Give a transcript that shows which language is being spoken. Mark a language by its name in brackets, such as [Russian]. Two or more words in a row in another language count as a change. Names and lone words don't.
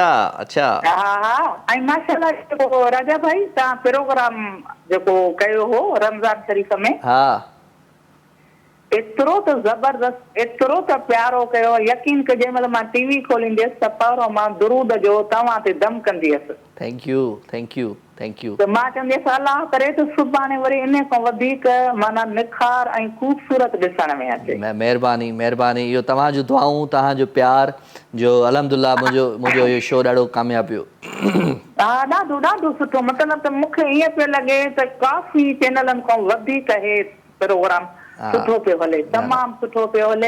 [Sindhi] हा ऐं माशाअल्लाह जेको राजा भाई तव्हां प्रोग्राम जेको कयो हो रमज़ान शरीफ़ में हा एतिरो त ज़बरदस्त, एतिरो त प्यारो कयो, यकीन कयो जंहिं महिल मां टीवी खोलींदसि त पहिरों मां दुरूद जो तव्हां ते दम कंदी हुअसि। [English] thank you thank you thank you. [Sindhi] त मां चवंदी हुअसि अलाह करे त सुभाणे वरी इन खां वधीक माना निखार ऐं ख़ूबसूरत ॾिसण में अचे। महिरबानी महिरबानी, इहो तव्हांजो दुआऊं तव्हांजो प्यार जो अल्हम्दुलिल्लाह मुंहिंजो इहो शो ॾाढो कामयाबु पियो। हा ॾाढो ॾाढो सुठो, मतिलबु त मूंखे ईअं पियो लॻे त काफ़ी चैनलनि खां वधीक हे प्रोग्राम सुठो पियो हले, तमामु सुठो पियो हले।